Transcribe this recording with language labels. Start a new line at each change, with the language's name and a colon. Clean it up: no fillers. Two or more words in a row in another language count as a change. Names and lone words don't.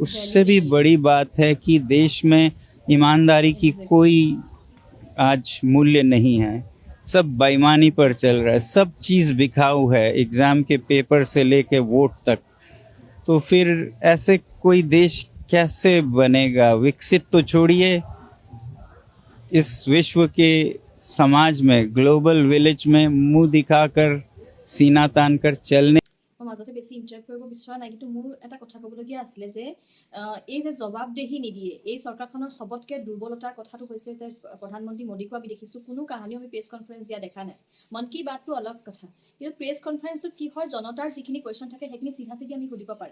Hindi: उससे भी बड़ी बात है कि देश में ईमानदारी की कोई आज मूल्य नहीं है, सब बेईमानी पर चल रहा है, सब चीज़ बिकाऊ है, एग्ज़ाम के पेपर से लेके वोट तक। तो फिर ऐसे कोई देश कैसे बनेगा? विकसित तो छोड़िए, इस विश्व के समाज में,
English: global village
Hindi: में मुंह दिखाकर, सीना तान कर चलने।
Assamese: মাজতে বেছি ইণ্টাৰেক্ট কৰিব বিচৰা নাই, কিন্তু মোৰ এটা কথা ক'বলগীয়া আছিলে যে এই যে জবাবদেহি নিদিয়ে, এই চৰকাৰখনৰ চবতকৈ দুৰ্বলতাৰ কথাটো হৈছে যে প্ৰধানমন্ত্ৰী মোদীকো আমি দেখিছোঁ, কোনো কাহানিও আমি
English: press conference
Assamese: দিয়া দেখা নাই। মন কি বাতটো অলগ কথা, কিন্তু
English: press conferenceটোত
Assamese: কি হয়, জনতাৰ যিখিনি কুৱেশ্যন থাকে সেইখিনি চিধা আমি সুধিব পাৰে।